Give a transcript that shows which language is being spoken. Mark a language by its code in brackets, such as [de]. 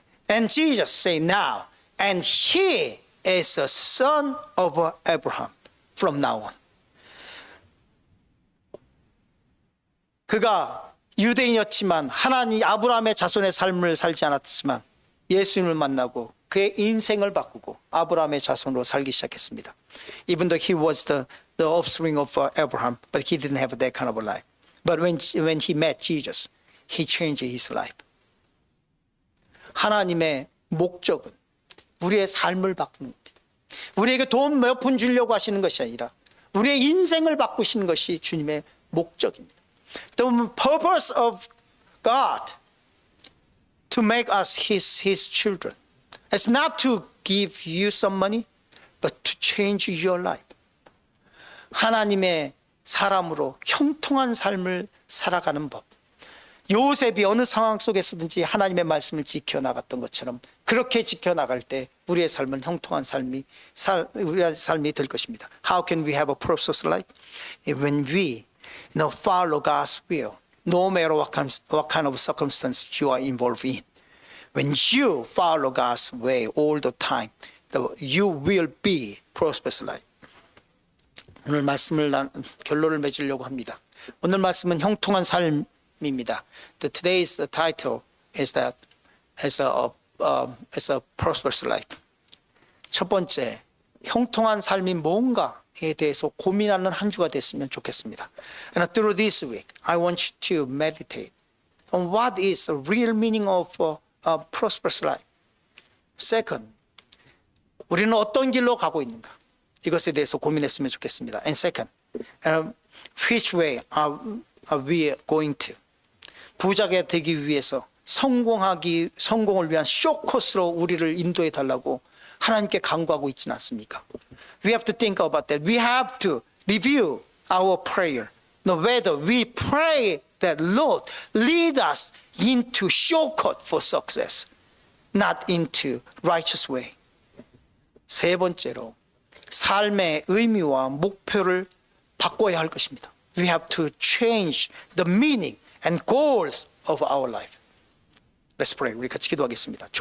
[en] And Jesus said now, and he is a son of Abraham from now on. [ko] 그가 유대인이었지만 하나님 아브라함의 자손의 삶을 살지 않았지만 예수님을 만나고 그의 인생을 바꾸고 아브라함의 자손으로 살기 시작했습니다. [en] Even though he was the offspring of Abraham, but he didn't have that kind of a life. But when he met Jesus, he changed his life. [ko] 하나님의 목적은 우리의 삶을 바꾸는 겁니다. 우리에게 돈 몇 푼 주려고 하시는 것이 아니라 우리의 인생을 바꾸시는 것이 주님의 목적입니다. [en] The purpose of God to make us His children is not to give you some money, but to change your life. [ko] 하나님의 사람으로 형통한 삶을 살아가는 법. 요셉이 어느 상황 속에서든지 하나님의 말씀을 지켜나갔던 것처럼 그렇게 지켜나갈 때 우리의 삶은 형통한 우리의 삶이 될 것입니다. [en] How can we have a prosperous life? When we follow God's will, no matter what kind of circumstance you are involved in. When you follow God's way all the time, you will be prosperous life. [ko] 오늘 말씀을 결론을 맺으려고 합니다. 오늘 말씀은 형통한 삶입니다. [en] Today's title is that as a prosperous life. [ko] 첫 번째, 형통한 삶이 뭔가에 대해서 고민하는 한 주가 됐으면 좋겠습니다. [en] And through this week, I want you to meditate on what is the real meaning of a prosperous life. [ko] Second, 우리는 어떤 길로 가고 있는가? 이것에 대해서 고민했으면 좋겠습니다. [en] And second, which way are we going to? [ko] 부자가 되기 위해서 성공을 위한 쇼코스로 우리를 인도해 달라고 하나님께 간구하고 있지는 않습니까? [en] We have to think about that. We have to review our prayer. Whether we pray that Lord lead us into shortcut for success, not into righteous way. [ko] 세 번째로 삶의 의미와 목표를 바꿔야 할 것입니다. [en] We have to change the meaning and goals of our life. Let's pray. [ko] 우리 같이 기도하겠습니다.